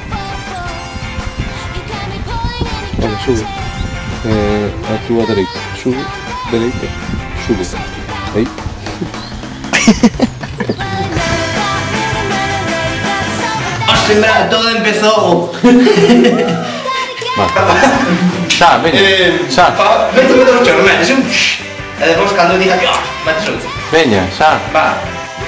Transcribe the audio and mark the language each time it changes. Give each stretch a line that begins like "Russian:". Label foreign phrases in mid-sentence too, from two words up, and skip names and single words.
Spanish: Vale, sube. A tu derecha. Sube. Derecha. Sube. Ahí. ¡Ostras, todo empezó!
Galician: Xa, veña. Xa.
Spanish: Vete los chorros, metes un...
Galician: E despois cando diga que...
Spanish: metes un...
Galician: Veña, xa.
Spanish: Va.